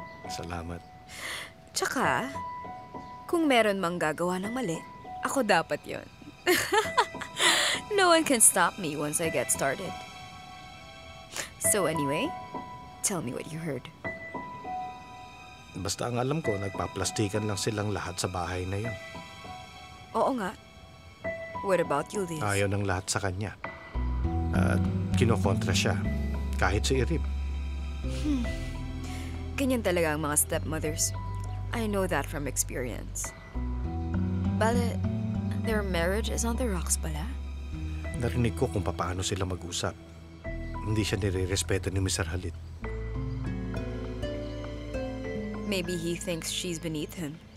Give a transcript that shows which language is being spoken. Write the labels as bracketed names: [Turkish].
[Filipino] Salamat. Tsaka, kung meron mang gagawa ng mali, ako dapat yon. [English] No one can stop me once I get started. So anyway, tell me what you heard. [Filipino] Basta ang alam ko, nagpaplastikan lang silang lahat sa bahay na yun. Oo nga. [English] What about you, Liz? [Filipino] Ayaw ng lahat sa kanya. At kinokontra siya, kahit si Irib. Ganyan talaga ang mga stepmothers. [English] I know that from experience. Bale, their marriage is on the rocks pala? [Filipino] Narinig ko kung paano sila mag-usap. Hindi siya nire-respeto ni Mr. Halit. [English] Maybe he thinks she's beneath him.